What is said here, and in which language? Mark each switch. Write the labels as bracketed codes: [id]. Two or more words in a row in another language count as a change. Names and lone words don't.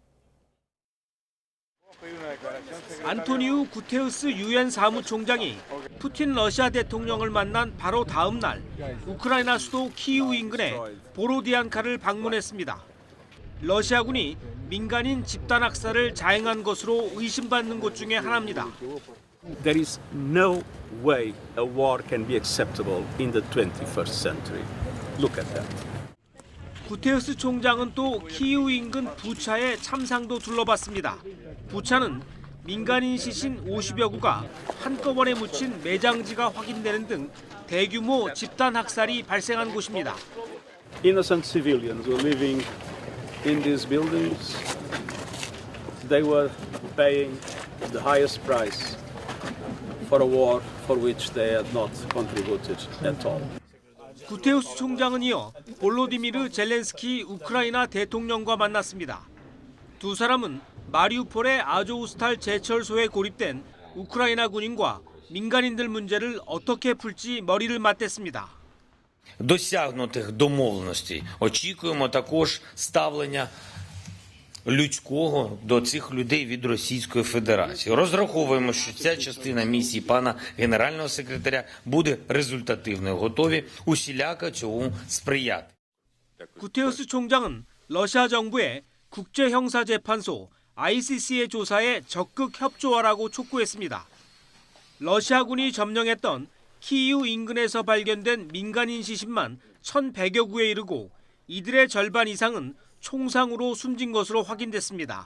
[ko] 안토니우 구테우스 유엔 사무총장이 푸틴 러시아 대통령을 만난 바로 다음 날 우크라이나 수도 키이우 인근의 보로디안카를 방문했습니다. 러시아군이 민간인 집단 학살을 자행한 것으로 의심받는 곳 중에 하나입니다. [en] There is no way a war can be acceptable in the 21st century. Look at that. [ko] 구테우스 총장은 또 키이우 인근 부차의 참상도 둘러봤습니다. 부차는 민간인 시신 50여 구가 한꺼번에 묻힌 매장지가 확인되는 등 대규모 집단 학살이 발생한 곳입니다. [en] Innocent civilians were living in these buildings. They were paying the highest price for a war for which they had not contributed at all. [ko] 구테우스 총장은 이어 볼로디미르 젤렌스키 우크라이나 대통령과 만났습니다. 두 사람은 마리우폴의 아조우스탈 제철소에 고립된 우크라이나 군인과 민간인들 문제를 어떻게 풀지 머리를 맞댔습니다. [uk] Досягнутих домовленостей. Очікуємо також ставлення людського до цих людей від Російської Федерації. Розраховуємо, що ця частина місії пана генерального секретаря буде результативною. Готові усіляко цьому сприяти. [ko] 구테우스 총장은 러시아 정부에 국제형사재판소 ICC의 조사에 적극 협조하라고 촉구했습니다. 러시아군이 점령했던 키이우 인근에서 발견된 민간인 시신만 1,100여 구에 이르고 이들의 절반 이상은 총상으로 숨진 것으로 확인됐습니다.